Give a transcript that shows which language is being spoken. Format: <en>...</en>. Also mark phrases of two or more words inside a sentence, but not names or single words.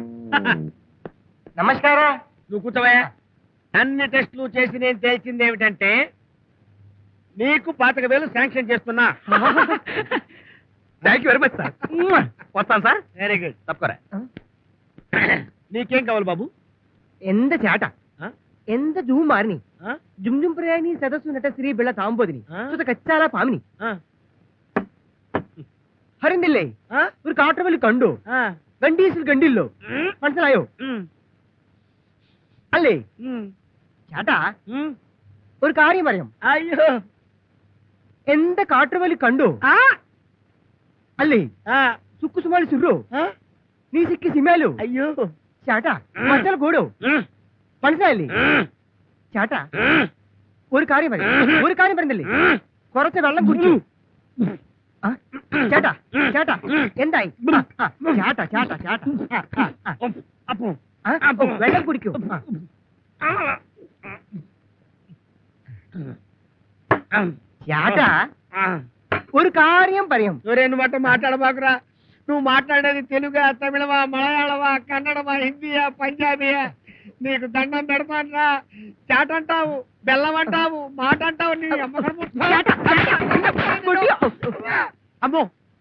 <te>నమస్కారం. నువ్వు కూర్చోవా. అన్ని టెస్టులు చేసి నేను తేల్చింది ఏమిటంటే నీకు 25,000 శాంక్షన్ చేస్తున్నా.</te> <en>Thank you very much sir.</en> <te>వస్తాను సార్.</te> <en>Very good.</en> <te>తప్పకరా. నీకేం కావాలి బాబు?</te> <ml>എന്ത് ചാട്ട ആ? എന്ത് ജൂമാറിനി ఆ? ജുംജും പ്രയാണി സദസ്സു നട്ട ശ്രീ ബിള്ള താമ്പോതിനി ആ? സുത കച്ചാല പാമിനി ఆ, ഹരിന്ദില്ലേ ఆ, ഒരു കാട്ടവലി കണ്ടു ఆ, ഗണ്ടീസിൽ ഗണ്ടില്ലോ ఉమ్, മനസ്സിലായോ ఉమ్, അല്ലേ ఉమ్, ചേട്ടാ ఉమ్. ഒരു കാര്യം പറയാം అయ్యో എന്ത് കാട്ടുവലി കണ്ടു ఆ, അല്ലേ ఆ, సుక్కు సుమాలి సుర్రు ఆ? നീ സിക്കി സിമേലു అయ్యో ചേട്ടാ മറ്റൽ കൂടോ മനസ്സിലായില്ലേ ചേട്ടാ ഒരു കാര്യം പറയുന്നില്ലേ കുറച്ച് വെള്ളം കുടിച്ചു ആ? ചേട്ടാ ചേട്ടാ എന്തായി ചേട്ടാ ചേട്ടാ ചേട്ടാ అప్పు വെള്ളം കുടിക്കൂ ചേട്ടാ ഒരു കാര്യം പറയും</ml> <te>నువ్వు బట్ట మాట్లాడబాకురా నువ్వు మాట్లాడేది తెలుగా తమిళమా మలయాళమా కన్నడమా హిందీయా పంజాబీయా నీకు దండం పెడతానరా చాట అంటావు బెల్లం అంటావు మాట అంటావు నీ అమ్మకం</te> <ml>ചേട്ടാ, ചേട്ടാ, എന്നെ പൊടിയോ? అమ్మో</ml>